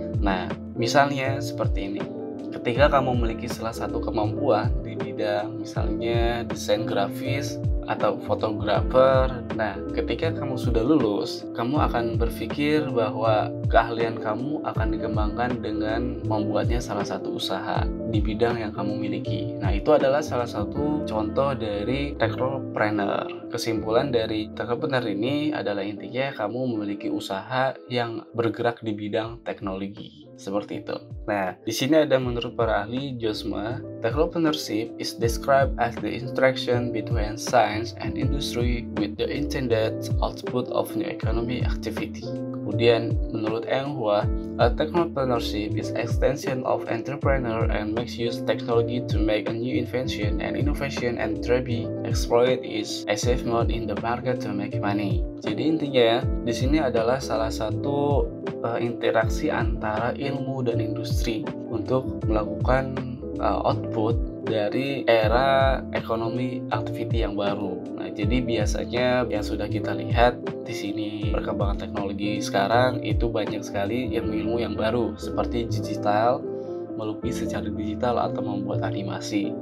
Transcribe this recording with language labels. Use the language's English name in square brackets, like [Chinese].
[Indonesian] Nah, misalnya seperti ini. Ketika kamu memiliki salah satu kemampuan di bidang misalnya desain grafis atau fotografer, nah ketika kamu sudah lulus, kamu akan berpikir bahwa keahlian kamu akan dikembangkan dengan membuatnya salah satu usaha di bidang yang kamu miliki. Nah, itu adalah salah satu contoh dari technopreneur. Kesimpulan dari technopreneur ini adalah intinya kamu memiliki usaha yang bergerak di bidang teknologi. Seperti itu. Nah, di sini ada menurut para ahli Josma, [English] technopreneurship is described as the interaction between science and industry with the intended output of new economic activity. [Indonesian] Kemudian, menurut Eng Hua, [English] a technopreneurship is extension of entrepreneur and makes use technology to make a new invention and innovation and try to exploit its achievement in the market to make money. [Indonesian] Jadi intinya di sini adalah salah satu interaksi antara ilmu dan industri untuk melakukan output dari era ekonomi activity yang baru. Nah, jadi biasanya yang sudah kita lihat di sini perkembangan teknologi sekarang itu banyak sekali ilmu-ilmu yang baru seperti digital, melukis secara digital atau membuat animasi.